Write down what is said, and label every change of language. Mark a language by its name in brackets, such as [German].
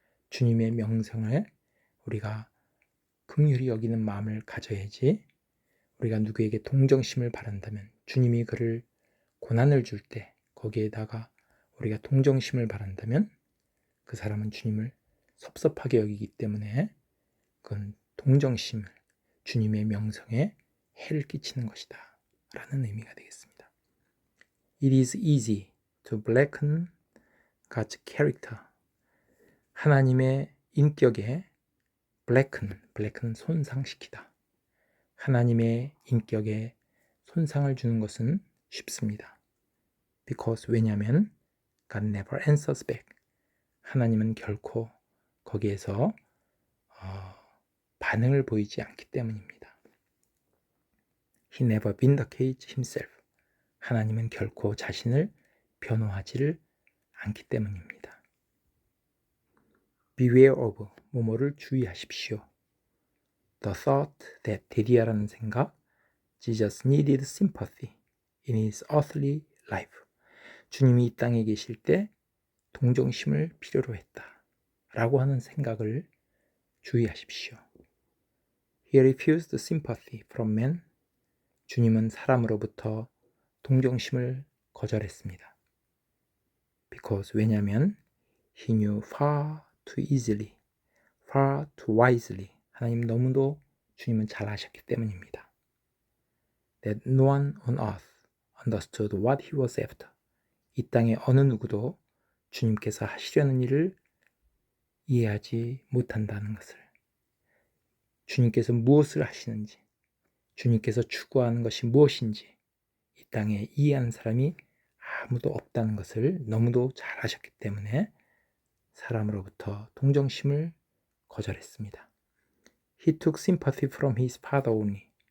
[Korean] 주님의 명성을 우리가 긍휼히 여기는 마음을 가져야지, 우리가 누구에게 동정심을 바란다면 주님이 그를 고난을 줄 때 거기에다가 우리가 동정심을 바란다면 그 사람은 주님을 섭섭하게 여기기 때문에 그건 동정심을 주님의 명성에 해를 끼치는 것이다 라는 의미가 되겠습니다. [English] It is easy to blacken God's character. [Korean] 하나님의 인격에 blacken 손상시키다. 하나님의 인격에 손상을 주는 것은 쉽습니다. [English] Because [Korean] 왜냐하면 [English] God never answers back. [Korean] 하나님은 결코 거기에서 반응을 보이지 않기 때문입니다. [English] He never vindicates himself. [Korean] 하나님은 결코 자신을 변호하지를 않기 때문입니다. [English] Beware of, [Korean] 뭐뭐를 주의하십시오. [English] The thought that [Korean] 데디아라는 생각, [English] Jesus needed sympathy in his earthly life. [Korean] 주님이 이 땅에 계실 때 동정심을 필요로 했다 라고 하는 생각을 주의하십시오. [English] He refused sympathy from men. [Korean] 주님은 사람으로부터 동정심을 거절했습니다. [English] Because [Korean] 왜냐하면 [English] He knew far too easily, far too wisely. [Korean] 하나님 너무도 주님은 잘 아셨기 때문입니다. [English] That no one on earth understood what He was after. [Korean] 이 땅의 어느 누구도 주님께서 하시려는 일을 이해하지 못한다는 것을, 주님께서 무엇을 하시는지, 주님께서 추구하는 것이 무엇인지 이 땅에 이해하는 사람이 아무도 없다는 것을 너무도 잘 아셨기 때문에 사람으로부터 동정심을 거절했습니다. [English] He took sympathy from his father only.